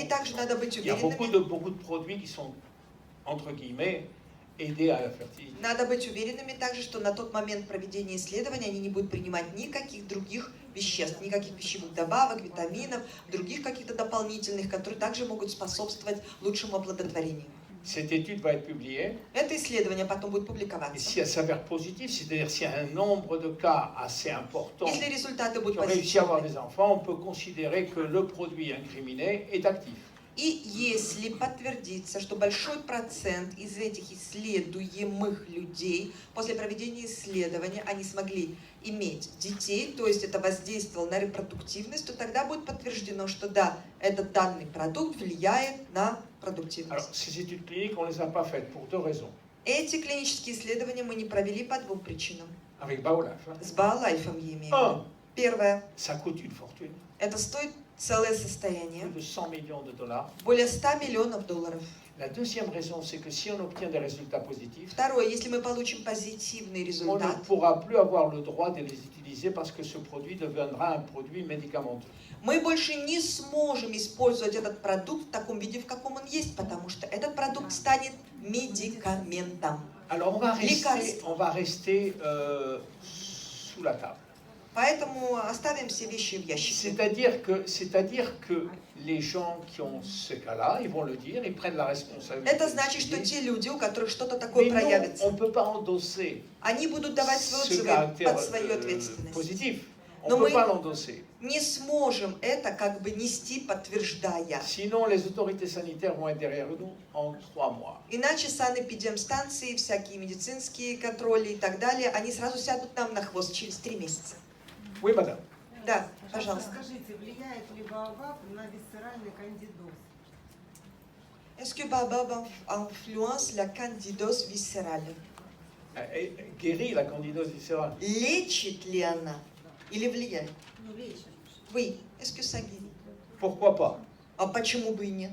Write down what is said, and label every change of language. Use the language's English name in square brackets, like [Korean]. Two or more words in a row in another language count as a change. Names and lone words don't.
[Russian] И также надо быть [French] Il y a [Russian] уверенными. [French] beaucoup de produits qui sont, entre guillemets, aider à la fertilité. [Russian] Надо быть уверенными также, что на тот момент проведения исследования они не будут принимать никаких других веществ, никаких пищевых добавок, витаминов, других каких-то дополнительных, которые также могут способствовать лучшему оплодотворению. [French] Cette étude va être publiée, [Russian] Это исследование потом будет [French] et [Russian] публиковаться. [French] si elle s'avère positive, c'est-à-dire s'il y a un nombre de cas assez important [Russian] Если результаты [French] qui [Russian] будут [French] ont réussi à avoir [Russian] позитивны, [French] des enfants, on peut considérer que le produit incriminé est actif. [Russian] И если подтвердится, что большой процент из этих исследуемых людей после проведения исследования они смогли иметь детей, то есть это воздействовало на репродуктивность, то тогда будет подтверждено, что да, этот данный продукт влияет на продуктивность. [French] Alors, ces études cliniques, on ne les a pas faites pour deux raisons. [Russian] Эти клинические исследования мы не провели по двум причинам. [French] Avec Baolife. Hein. [Russian] С Биолайфом я имею в виду. Первое, [French] Ça coûte une fortune. [Russian] это стоит целое [French] Plus [Russian] состояние, [French] de 100 millions de dollars. [Russian] более 100 миллионов долларов. [French] La deuxième raison, c'est que si on obtient des résultats positifs, [Russian] Второе, если мы получим позитивный [French] on [Russian] результат, [French] ne pourra plus avoir le droit de les utiliser parce que ce produit deviendra un produit médicamenteux. [Russian] мы больше не сможем использовать этот продукт в таком виде, в каком он есть, потому что этот продукт станет медикаментом. [French] Alors on va rester sous la table. [Russian] Поэтому оставим все вещи в ящике. [French] C'est-à-dire que les gens qui ont ce cas-là, ils vont le dire, ils prennent la responsabilité. [Russian] Это значит, что те люди, у которых что-то такое проявится, [French] on ne peut pas endosser [Russian] они будут давать свои [French] ce [Russian] отзывы [French] caractère [Russian] под свою ответственность. [French] positif. On [Russian] Но [French] ne peut [Russian] мы [French] pas l'endosser. [Russian] не сможем это как бы нести, подтверждая. [French] Sinon, les autorités sanitaires vont être derrière nous en 3 mois. [Russian] Иначе санэпидемстанции, всякие медицинские контроли и так далее, они сразу сядут нам на хвост через 3 месяца. [French] Oui, madame. [Russian] Да, пожалуйста. Скажите, влияет ли Baobab на висцеральный кандидоз? [French] Est-ce que Baobab influence la candidose viscérale? Guérit la candidose viscérale. [Russian] Лечит ли она или влияет? Ну, лечит. [French] Oui. Est-ce que ça guérit? Pourquoi pas? [Russian] А почему бы и нет?